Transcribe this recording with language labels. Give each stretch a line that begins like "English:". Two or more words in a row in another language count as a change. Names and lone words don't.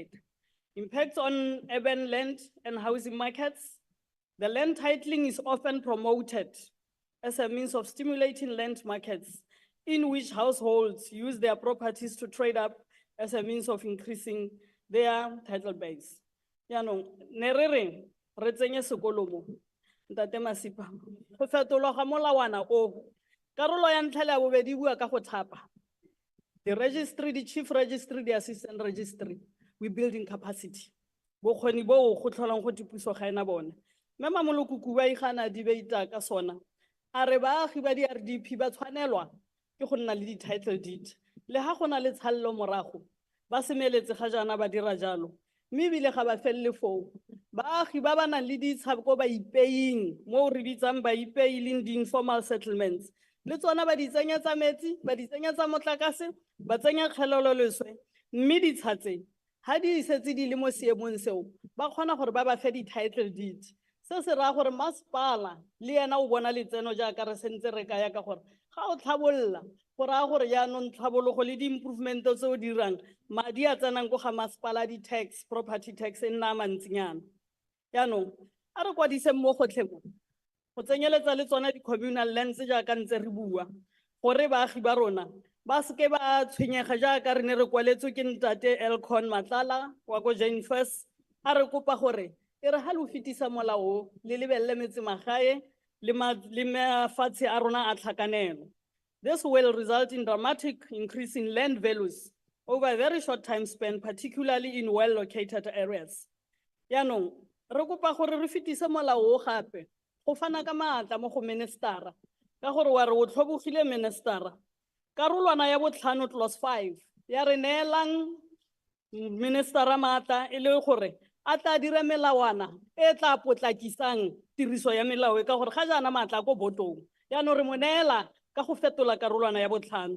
English: Impacts on urban land and housing markets. The land titling is often promoted as a means of stimulating land markets in which households use their properties to trade up as a means of increasing their title base.
Tswana: Yaanong, ne re re re tsenye sekolo mo, Ntate Masipa, go fetolwa ga molawana o, karolo ya ntlha le ya bobedi e bua ka go thapa.
English: The registry, the chief registry, the assistant registry, we building capacity.
Tswana: Bokgoni bo go tlholang go tipuso ga ena bone. Mme Mamolokoko ba igana debate ka sona. A re baagi ba di-RDP ba tshwanelwa ke go nna le di-
English: title deed.
Tswana: Le ha go na le tshallo morago, ba semeletse ga jaana ba dira jalo. Mme ebile ga ba felele foo. Baagi ba ba nang le ditshabo ko ba ipeying, mo re bitsang ba ipei leng di-
English: informal settlements.
Tswana: Le tsona ba di tsenya tsa metsi, ba di tsenya tsa motlakase, ba tsenya kgeleloleswe, mme di tshatse. Ha di setse di le mo seemong seo, ba kgona gore ba ba fe di-
English: title deed.
Tswana: Se se raya gore masepala le ena o bona letseno jaaka re sentse re kaya ka gore ga o tlhabolola go raya gore jaanong tlhabologo le di-improvement tse o dirang madi a tsenang ko ga masepala di-tax,
English: property tax
Tswana: e nna mantsinyana. Yaanong a re kwadise mo gotlhe mo go tsenyeletsa le tsona di-
English: communal lands
Tswana: jaaka ntse re bua gore baagi ba rona ba seke ba tshwenyega jaaka re ne re kwaletswe ke Ntate Elcon Matlala wa ko Jane First a re kopa gore e re ha le fetisa molao le lebelle metse magae le mafatshe a rona a tlhakanelo.
English: This will result in dramatic increase in land values over a very short time span, particularly in well-located areas.
Tswana: Yaanong re kopa gore re fetise molao o gape go fana ka maatla mo go ministera ka gore wa re o tlhobogile ministera karolwana ya botlhano clause 5 ya re neelang ministera maatla e le gore a tla dira melawana e tla potlakisang tiriso ya melao ka gore ga jaana maatla ko botong yaanong re mo neela ka go fetola karolwana ya botlhano.